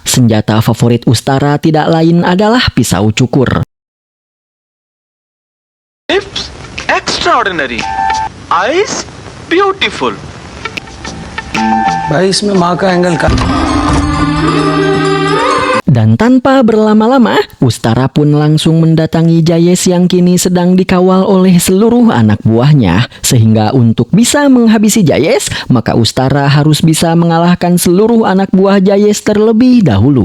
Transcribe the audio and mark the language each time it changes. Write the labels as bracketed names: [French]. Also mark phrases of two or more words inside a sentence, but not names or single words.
[Indonesian] Senjata favorit Ustara tidak lain adalah pisau cukur. [English] Lips extraordinary, eyes beautiful. [Hindi] भाई इसमें माँ का एंगल का. [Indonesian] Dan tanpa berlama-lama, Ustara pun langsung mendatangi Jayes yang kini sedang dikawal oleh seluruh anak buahnya. Sehingga untuk bisa menghabisi Jayes, maka Ustara harus bisa mengalahkan seluruh anak buah Jayes terlebih dahulu.